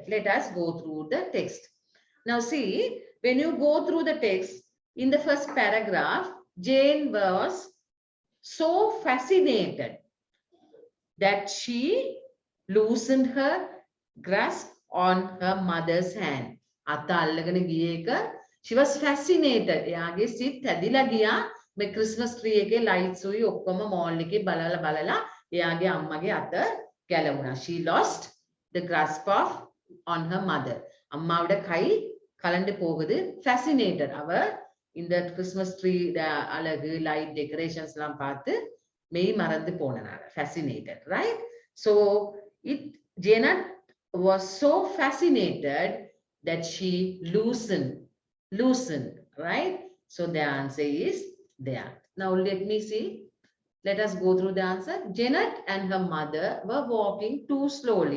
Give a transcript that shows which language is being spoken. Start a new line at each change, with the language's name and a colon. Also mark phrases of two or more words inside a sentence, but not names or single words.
English: Let us go through the text. Now see, when you go through the text, in the first paragraph, Jane was so fascinated that she loosened her grasp on her mother's hand. She was fascinated.
Sinhala: එයාගේ සිත් ඇදිලා ගියා මේ
English: Christmas tree
Sinhala: එකේ ලයිට්ස් උයි ඔක්කොම මෝල් එකේ බලලා බලලා එයාගේ අම්මගේ අත ගැලවුණා.
English: She lost the grasp of on her mother.
Tamil: அம்மாவோட கை கலண்டு போகுது. Fascinated. அவ இந்த
English: Christmas tree
Tamil: அழகு
English: light decorations
Tamil: எல்லாம் பார்த்து மெய் மறந்து போனனால.
English: Fascinated, right? So Janet was so fascinated that she loosened, right? So the answer is there. Now let me see. Let us go through the answer. Janet and her mother were walking too slowly.